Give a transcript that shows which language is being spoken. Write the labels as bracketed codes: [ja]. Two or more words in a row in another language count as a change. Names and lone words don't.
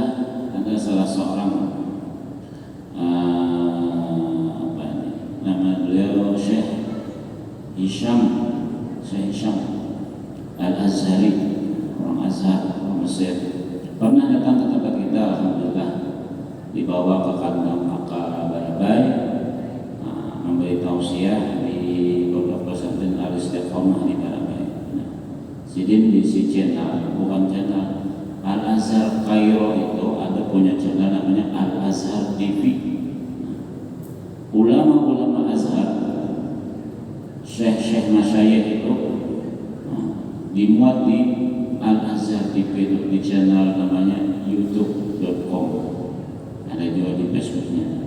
[id] Ada salah seorang nama beliau Syekh Hisham Al-Azhari, orang Azhar, orang Mesir, pernah datang ke tempat kita alhamdulillah, dibawa ke kandang Aka Barabai, memberi tausiah di beberapa pesantren Al-Istiqomah di Barabai. Sidin di si channel, bukan channel Al-Azhar Kairo itu ada punya channel namanya Al-Azhar TV. Ulama-ulama Azhar, syekh-syekh masyayikh itu dimuat di Al-Azhar TV itu di channel namanya youtube.com, ada juga di Facebooknya.